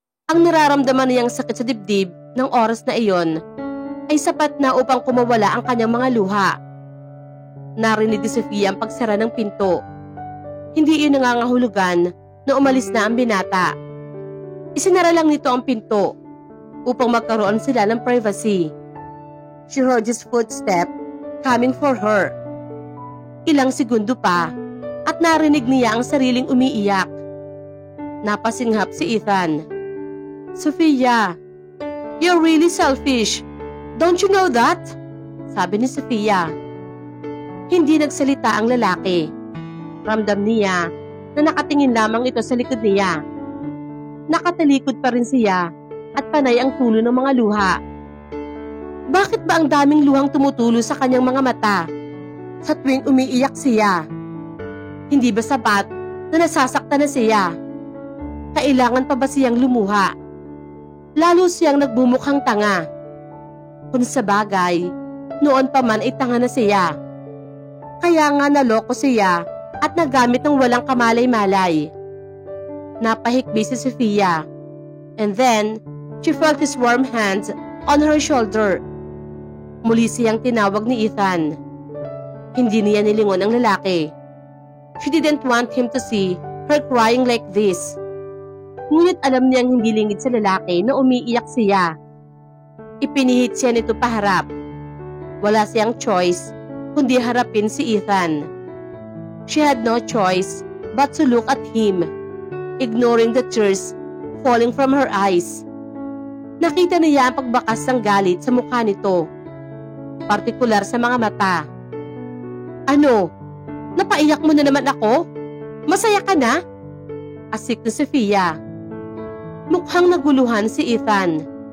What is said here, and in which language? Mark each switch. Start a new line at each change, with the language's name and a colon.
Filipino: Ang nararamdaman niyang sakit sa dibdib ng oras na iyon ay sapat na upang kumawala ang kanyang mga luha. Narinig ni Sofia ang pagsara ng pinto. Hindi iyon nangangahulugan na umalis na ang binata. Isinara lang nito ang pinto upang magkaroon sila ng privacy.
English: She heard his footstep coming for her.
Filipino: Ilang segundo pa at narinig niya ang sariling umiiyak. Napasinghap si Ethan.
English: Sofia, you're really selfish. Don't you know that?
Filipino: Sabi ni Sofia. Hindi nagsalita ang lalaki. Ramdam niya na nakatingin lamang ito sa likod niya. Nakatalikod pa rin siya at panay ang tulo ng mga luha. Bakit ba ang daming luhang tumutulo sa kanyang mga mata sa tuwing umiiyak siya? Hindi ba sapat na nasasaktan na siya? Kailangan pa ba siyang lumuha? Lalo siyang nagbumukhang tanga. Kung sa bagay, noon pa man ay tanga na siya. Kaya nga naloko siya at nagamit ng walang kamalay-malay. Napahikbi si Sofia.
English: And then, she felt his warm hands on her shoulder.
Filipino: Muli siyang tinawag ni Ethan. Hindi niya nilingon ang lalaki.
English: She didn't want him to see her crying like this.
Filipino: Ngunit alam niyang hindi lingid sa lalaki na umiiyak siya. Ipinihit siya nito paharap. Wala siyang choice kundi harapin si Ethan.
English: She had no choice but to look at him, ignoring the tears falling from her eyes.
Filipino: Nakita niya ang pagbakas ng galit sa mukha nito, partikular sa mga mata. Ano? Napaiyak mo na naman ako? Masaya ka na? Asik ni Sofia. Mukhang naguluhan si Ethan.